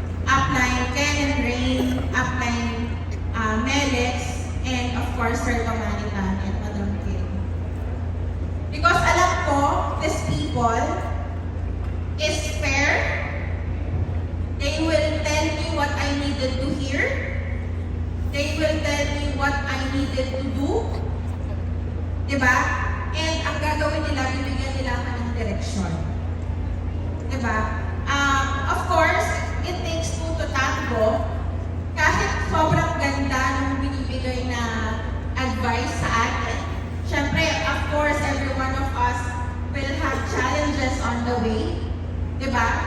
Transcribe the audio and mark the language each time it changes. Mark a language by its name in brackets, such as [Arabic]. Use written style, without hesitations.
[English] Upline Ken and Rain, upline Melex, and of course Sir Tommanny and Madam Kim. Because [Filipino] alam ko, [English] these people is fair. They will tell me what I needed to hear. They will tell me what I needed to do. [Filipino] Diba? And ang gagawin nila, bibigyan nila ako ng direction. Diba? [English] Of course, it takes two to tango. [Filipino] Kahit sobrang ganda ng binibigay na advice sa atin, syempre, of course, [English] every one of us will have challenges on the way. [Filipino] Diba?